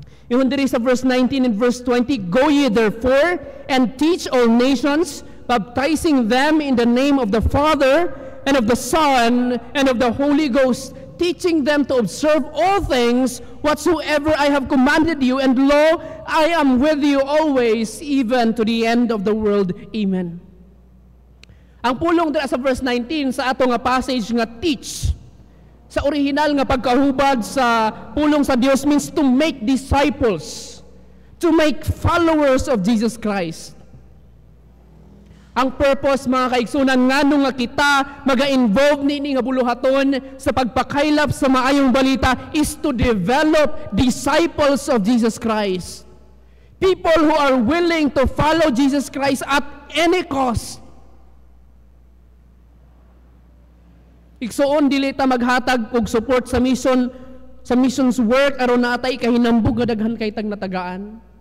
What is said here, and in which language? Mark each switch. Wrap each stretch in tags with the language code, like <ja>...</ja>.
<ceb>Yung diri sa</ceb> <en>verse 19 and verse 20, go ye therefore and teach all nations, baptizing them in the name of the Father and of the Son and of the Holy Ghost, teaching them to observe all things whatsoever I have commanded you, and lo, I am with you always, even to the end of the world. Amen.</en> <ceb>Ang pulong dira sa verse 19 sa ato nga passage nga teach, sa original nga pagkahubad sa pulong sa Dios,</ceb> <en>means to make disciples, to make followers of Jesus Christ.</en> <ceb>Ang purpose, mga kaigsunan, ngano nga kita maga-involve ni nga buluhaton sa pagpakaylap sa maayong balita</ceb> <en>is to develop disciples of Jesus Christ. People who are willing to follow Jesus Christ at any cost.</en> <ceb>Igsuon dili ta maghatag og support sa mission, sa missions work aron natay kahinambog nga daghan kay tag natagaan.</ceb>